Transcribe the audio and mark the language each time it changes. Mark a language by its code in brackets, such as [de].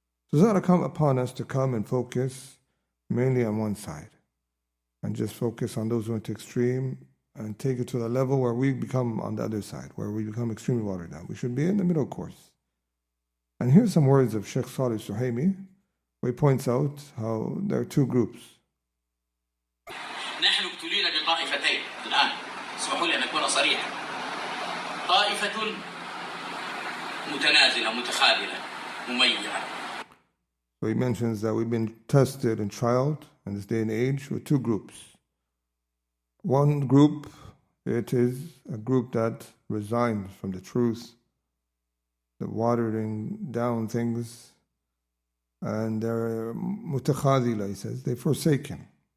[en] So it's not come upon us to come and focus mainly on one side and just focus on those who went to extreme and take it to the level where we become on the other side, where we become extremely watered down. We should be in the middle course. And here's some words of Sheikh Salih Suhaimi, where he points out how there are two groups. [ar] نحن ابتلينا بطائفتين الآن اسمحوا لي أن أكون صريحا طائفة متنازلة متخاذلة مميعة. [en] So he mentions that we've been tested and trialed in this day and age with two groups. One group, it is a group that resigns from the truth, the watering down things, and they're mutakhadila, he says, they're forsaken.